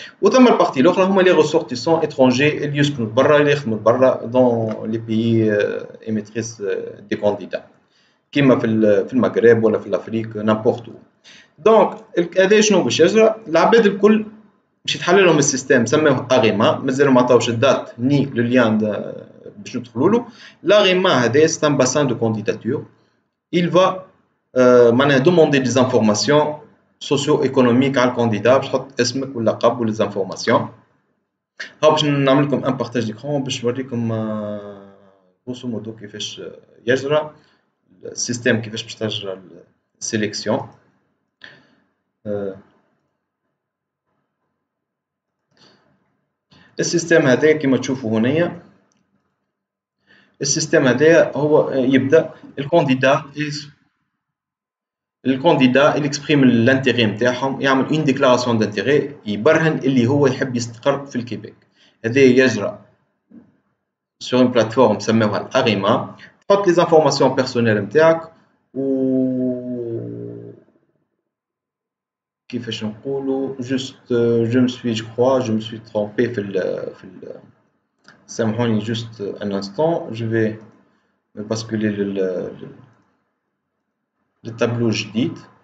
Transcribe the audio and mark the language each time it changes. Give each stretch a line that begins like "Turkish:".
Arabic: وثم البارتي الاخرى هما
French: les ressortissants étrangers
Arabic: اللي يسكنوا برا اللي يخدموا برا
French: dans les pays émettrices des candidats
Arabic: كيما في المغرب ولا في الافريق
French: n'importe où.
Arabic: دونك هذا شنو باش يجرى؟ العباد الكل باش يتحل لهم السيستم سموه اغيما مازال ما عطاوش
French: الدات ني لو ليان
Arabic: باش ندخلوا له. لاغيما هذا
French: c'est un bassin de candidature. Il va
Arabic: معناها
French: دوموندي دي زانفورماسيون سوسيو ايكونوميك
Arabic: على الكانديدا باش تحط اسمك واللقب
French: ولي زانفورماسيون.
Arabic: ها باش نعمل لكم
French: ان بارطاج ديكرون
Arabic: باش نوريكم
French: غروسو مودو
Arabic: كيفاش يجرى السيستم كيفاش باش تجرى السيليكسيون. السيستم هذا كما تشوفوا هنايا السيستم هذا هو يبدا الكانديدا
French: il exprime l'intérêt
Arabic: نتاعهم يعمل
French: une déclaration d'intérêt
Arabic: يبرهن اللي هو يحب يستقر في الكيبيك. هذا يجرى
French: sur une plateforme
Arabic: سموها الأغيما تحط
French: les informations personnelles
Arabic: نتاعك و كيفاش نقولوا
French: juste je me suis trompé
Arabic: في ال سامحوني
French: juste un instant je vais me basculer le tableau
Arabic: جديد.